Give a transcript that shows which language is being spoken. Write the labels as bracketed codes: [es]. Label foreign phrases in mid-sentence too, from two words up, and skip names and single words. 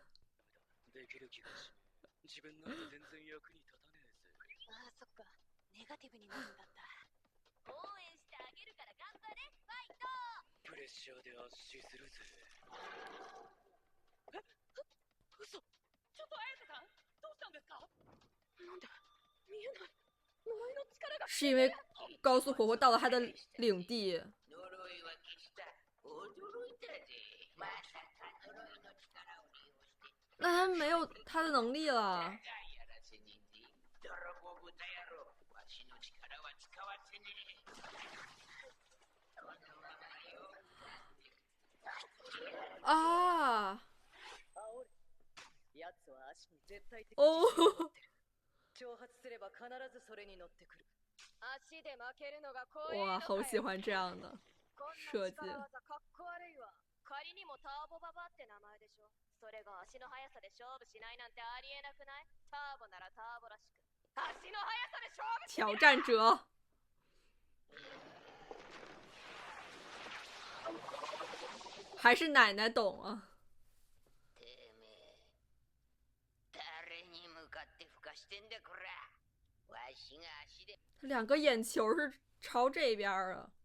[ja] ネガティブになるんだった。応援してあげるから頑張れ、ファイト。プレッシャーで圧死するぜ。嘘。ちょっと綾瀬さん、どうしたんですか？なんで見えない。呪いの力が。 [zh] 是因为高速婆婆到了他的领地。那他没有他的能力了。啊！哦，哇，好喜欢这样的设计。 [ja] 仮にもターボババって名前でしょ。それが足の速さで勝負しないなんてありえなくない？ターボならターボらしく。足の速さで勝負し [zh] 挑战者。还是奶奶懂啊。两个眼球是朝这边啊。